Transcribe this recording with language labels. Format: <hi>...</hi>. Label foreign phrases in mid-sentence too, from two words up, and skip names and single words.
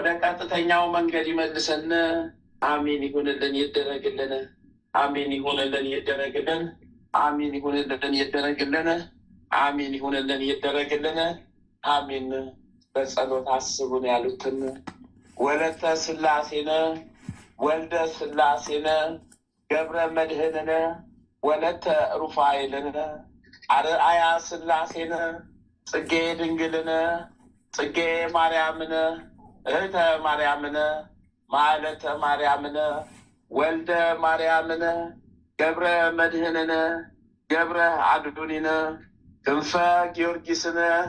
<am>ቀጥተኛው መንገድ ይመልሰን። አሜን ይሁንልን ይደረግልን። አሜን ይሁንልን ይደረግልን። አሜን ይሁንልን ይደረግልን። አሜን ይሁንልን ይደረግልን። አሜን። በጸሎት አስቡን ያሉትን ወለተ ሥላሴነ፣ ወልደ ሥላሴነ፣ ገብረ መድኅንነ፣ ወለተ ሩፋኤልነ፣ አርአያ ሥላሴነ፣ ጽጌ ድንግልነ፣ ጽጌ ማርያምነ፣ እህተ ማርያምነ፣ ማዕለተ ማርያምነ፣ ወልደ ማርያምነ፣ ገብረ መድኅንነ፣ ገብረ አድዱኒነ፣ ክንፈ ጊዮርጊስነ፣</am>